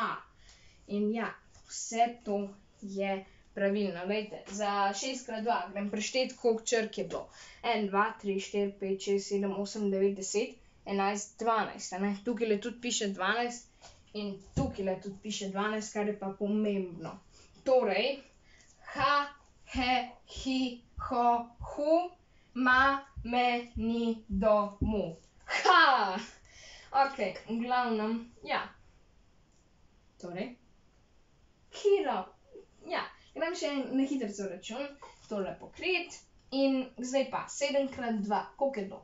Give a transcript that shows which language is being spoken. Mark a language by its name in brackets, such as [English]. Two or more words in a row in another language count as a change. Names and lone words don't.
[Slovenian] In ja, vse to je pravilno. Glejte, za 6 krat 2 grem preštet, koliko črk je bilo. 1, 2, 3, 4, 5, 6, 7, 8, 9, 10, 11, 12, a ne? Tukajle tudi piše 12 in tukajle tudi piše 12, kar je pa pomembno. Torej, ha, he, hi, ho, hu, ma, me, ni, do, mu. Ha! Ok, v glavnem, ja. Torej, ja. Grem še na hitrico račun, tole pokrit in zdaj pa 7 krat 2, koliko je to?